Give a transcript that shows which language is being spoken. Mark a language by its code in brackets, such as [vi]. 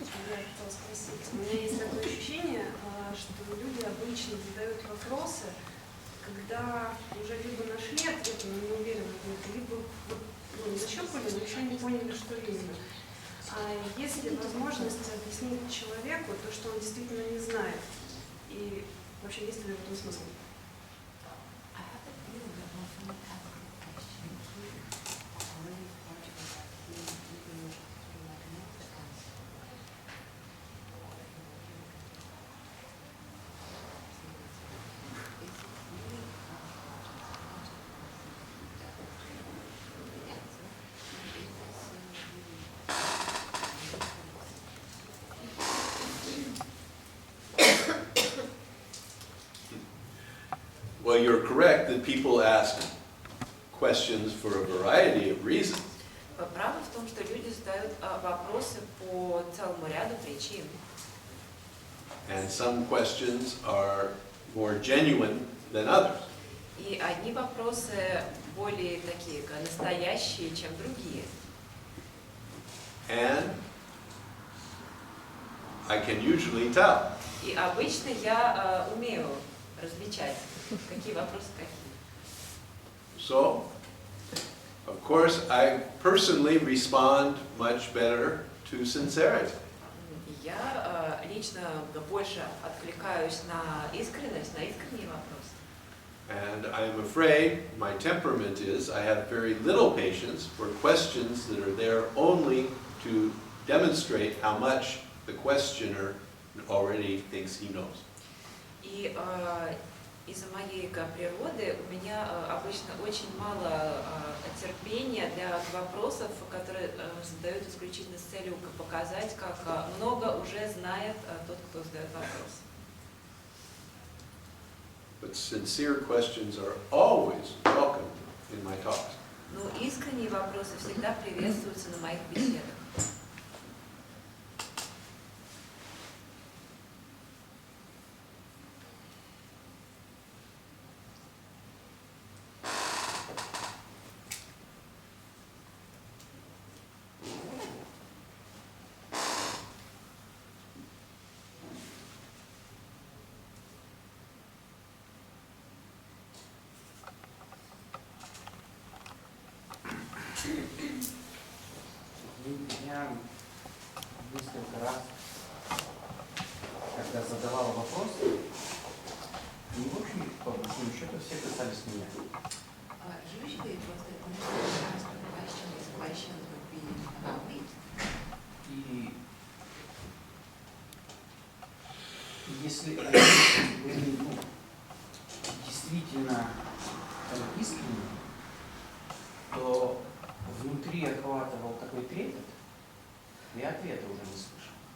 [ru] Я хотела спросить. У меня есть такое ощущение, что люди обычно задают вопросы, когда уже либо нашли ответ, но не уверены в них, либо нащупали, но еще не поняли, что именно. А есть ли возможность объяснить человеку то, что он действительно не знает? И вообще, есть ли в этом смысл? [en] I have a feeling that when someone asks a question, already part of it, even sort of like an answer. Well, you're correct that people ask questions for a variety of reasons. [ru] Правда в том, что люди задают вопросы по целому ряду причин. [en] And some questions are more genuine than others. [ru] И одни вопросы более такие настоящие, чем другие. [en] And I can usually tell. [ru] И обычно я умею различать, какие вопросы какие. [en] So, of course, I personally respond much better to sincerity. [ru] Я лично больше откликаюсь на искренность, на искренние вопросы. [en] And I'm afraid my temperament is I have very little patience for questions that are there only to demonstrate how much the questioner already thinks he knows. [ru] И из-за моей природы у меня обычно очень мало терпения для вопросов, которые задают исключительно с целью показать, как много уже знает тот, кто задает вопрос. [en] But sincere questions are always welcome in my talks. [ru] Ну, искренние вопросы всегда приветствуются на моих беседах. Я несколько раз, когда задавал вопросы, и, в общем, по большому счету, все касались меня. [en] Usually it was that when I asked a question, these questions would be about me. [ru] И если они были действительно искренни, то внутри охватывал такой трепет, я ответа уже не слышал.